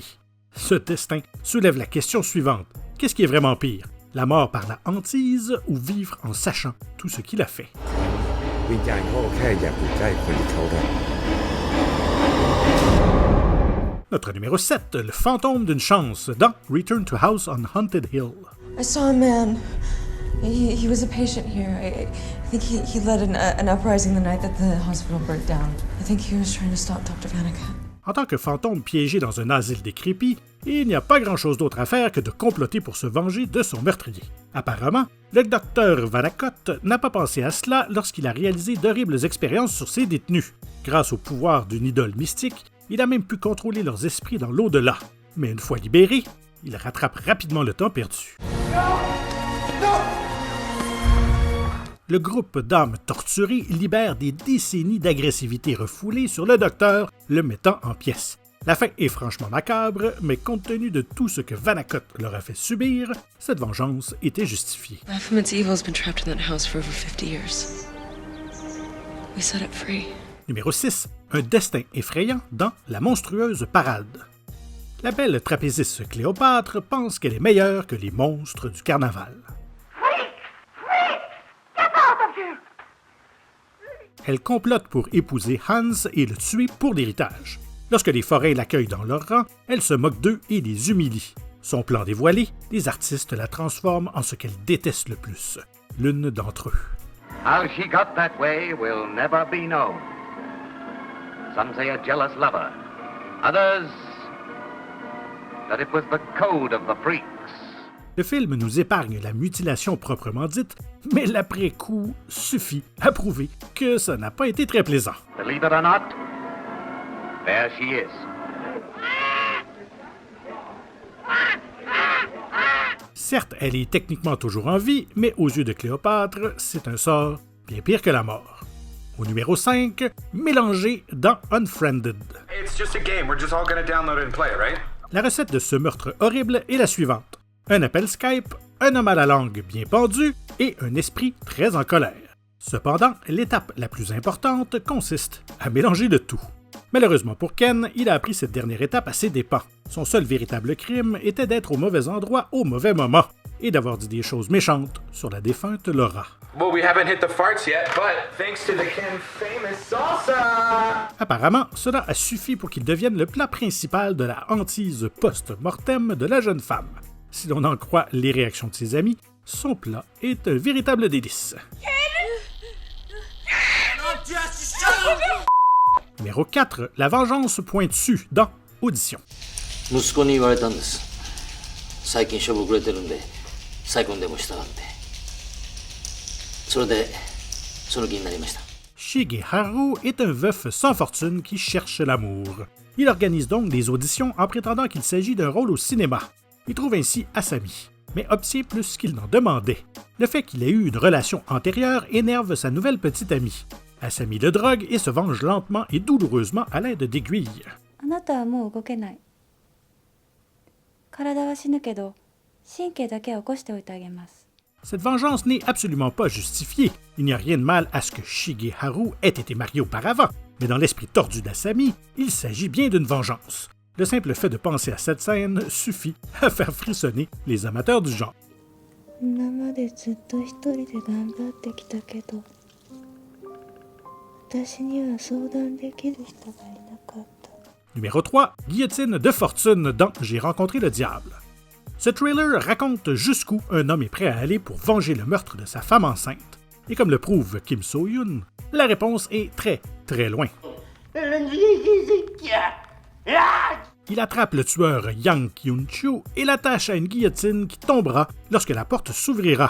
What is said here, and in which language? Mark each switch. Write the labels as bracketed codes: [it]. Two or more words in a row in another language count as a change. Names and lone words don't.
[fr] Ce destin soulève la question suivante. Qu'est-ce qui est vraiment pire? La mort par la hantise ou vivre en sachant tout ce qu'il a fait. Notre numéro 7, le fantôme d'une chance dans Return to House on Haunted Hill. [en] I saw a man. He was a patient here. I think he led an uprising the night that the hospital burnt down. I think he was trying to stop Dr. Vanica. [fr] En tant que fantôme piégé dans un asile décrépit, il n'y a pas grand-chose d'autre à faire que de comploter pour se venger de son meurtrier. Apparemment, le docteur Vanacott n'a pas pensé à cela lorsqu'il a réalisé d'horribles expériences sur ses détenus. Grâce au pouvoir d'une idole mystique, il a même pu contrôler leurs esprits dans l'au-delà. Mais une fois libéré, il rattrape rapidement le temps perdu. Le groupe d'âmes torturées libère des décennies d'agressivité refoulée sur le docteur, le mettant en pièces. La fin est franchement macabre, mais compte tenu de tout ce que Vanacott leur a fait subir, cette vengeance était justifiée. [en] Baphomet's evil has been trapped in that house for over 50 years. We set it free. [fr] Numéro 6. Un destin effrayant dans La monstrueuse parade. La belle trapéziste Cléopâtre pense qu'elle est meilleure que les monstres du carnaval. Elle complote pour épouser Hans et le tuer pour l'héritage. Lorsque les forains l'accueillent dans leur rang, elle se moque d'eux et les humilie. Son plan dévoilé, les artistes la transforment en ce qu'elle déteste le plus, l'une d'entre eux. [en] How she got that way will never be known. Some say a jealous lover. Others, that it was the code of the freaks. [fr] Le film nous épargne la mutilation proprement dite, mais l'après-coup suffit à prouver que ça n'a pas été très plaisant. [en] Believe it or not, there she is. [fr] Certes, elle est techniquement toujours en vie, mais aux yeux de Cléopâtre, c'est un sort bien pire que la mort. Au numéro 5, mélangé dans Unfriended. [en] It's just a game. We're just all gonna download it and play, right? [fr] La recette de ce meurtre horrible est la suivante. Un appel Skype, un homme à la langue bien pendu et un esprit très en colère. Cependant, l'étape la plus importante consiste à mélanger le tout. Malheureusement pour Ken, il a appris cette dernière étape à ses dépens. Son seul véritable crime était d'être au mauvais endroit au mauvais moment et d'avoir dit des choses méchantes sur la défunte Laura. [en] Well, we haven't hit the farts yet, but thanks to the Ken famous salsa! [fr] Apparemment, cela a suffi pour qu'il devienne le plat principal de la hantise post-mortem de la jeune femme. Si l'on en croit les réactions de ses amis, son plat est un véritable délice. Numéro 4, la vengeance pointue dans Audition. [ja] 息子に言われたんです。最近しょぼくれてるんで、再婚でもしたがって。それで、その気になりました。 [fr] Shigeharu est un veuf sans fortune qui cherche l'amour. Il organise donc des auditions en prétendant qu'il s'agit d'un rôle au cinéma. Il trouve ainsi Asami, mais obtient plus qu'il n'en demandait. Le fait qu'il ait eu une relation antérieure énerve sa nouvelle petite amie. Asami le drogue et se venge lentement et douloureusement à l'aide d'aiguilles. [ja] あなたはもう動けない。体は死ぬけど、神経だけは起こしておいてあげます。 [fr] Cette vengeance n'est absolument pas justifiée. Il n'y a rien de mal à ce que Shigeharu ait été marié auparavant, mais dans l'esprit tordu d'Asami, il s'agit bien d'une vengeance. Le simple fait de penser à cette scène suffit à faire frissonner les amateurs du genre. [ja] 今までずっと一人で頑張ってきたけど、私には相談できる人がいなかった。 [fr] Numéro 3, guillotine de fortune dans J'ai rencontré le diable. Ce trailer raconte jusqu'où un homme est prêt à aller pour venger le meurtre de sa femme enceinte. Et comme le prouve Kim So-yoon, la réponse est très, très loin. Il attrape le tueur Yang Kyun-choo et l'attache à une guillotine qui tombera lorsque la porte s'ouvrira.